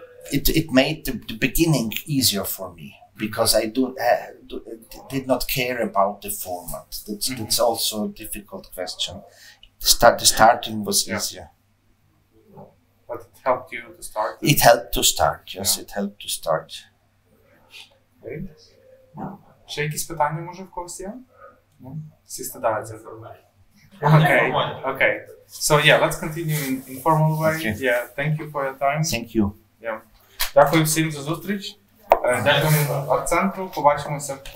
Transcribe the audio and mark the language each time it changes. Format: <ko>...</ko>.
<en>It made the beginning easier for me, because I did not care about the format. That's also a difficult question. The starting was easier. But it helped you to start? It helped to start, yes, it helped to start. Okay.</en> <uk>Ще якісь питання, може, в когось є? Всі стидаються.</uk> <en>Okay. So yeah, let's continue in informal way. Okay. Yeah, thank you for your time. Thank you.</en> <uk>Yeah. Дякую всім за зустріч. Дякую акцентру. Побачимося</uk>